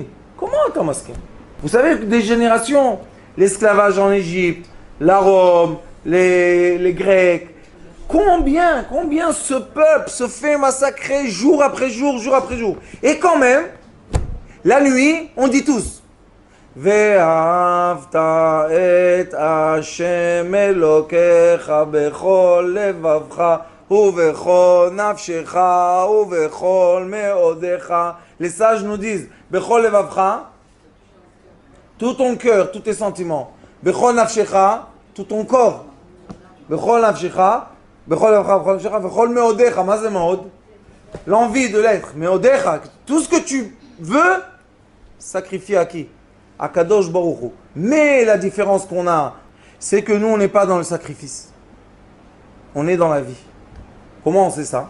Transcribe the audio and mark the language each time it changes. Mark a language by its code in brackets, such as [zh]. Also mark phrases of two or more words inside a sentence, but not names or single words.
[fr] Comment t'as maskim? Vous savez que des générations, l'esclavage en Égypte, la Rome, les Grecs. Combien ce peuple se fait massacrer jour après jour, jour après jour. Et quand même, la nuit, on dit tous. [he] ואהבת את השם אלוקיך בכל לבבך ובכל נפשך ובכל מאודך. [fr] Les sages nous disent, [he] בכל לבבך, [fr] tout ton cœur, tous tes sentiments. [he] בכל נפשך, [fr] tout ton corps. [he] בכל נפשך, בכל לבבך, בכל נפשך, בכל מאודך. [fr] Ma c'est meod? L'envie de l'être. Meodecha, tout ce que tu veux, sacrifier à qui? [he] À קדוש ברוך הוא. [fr] Mais la différence qu'on a, c'est que nous, on n'est pas dans le sacrifice. On est dans la vie. Comment on sait ça?